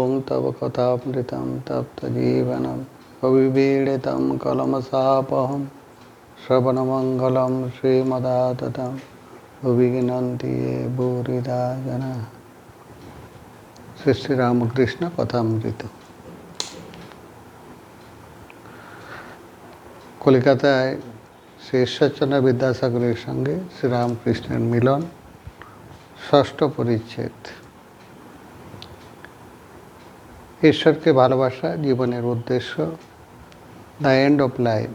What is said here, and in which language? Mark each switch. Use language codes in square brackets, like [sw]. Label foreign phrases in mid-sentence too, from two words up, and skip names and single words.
[sa] तव कथामृतं तप्तजीवनं कविवीडितं कलमशापहं श्रवणमङ्गलं श्रीमदाततं भुवि ये भूरिदा जनाः। श्री श्री रामकृष्ण कथामृत। [bn] কলকাতায় শ্রী ঈশ্বরচন্দ্র বিদ্যাসাগরের সঙ্গে শ্রীরামকৃষ্ণের মিলন, ষষ্ঠ পরিচ্ছেদ। ঈশ্বরকে ভালোবাসা জীবনের উদ্দেশ্য, [en] the end of life.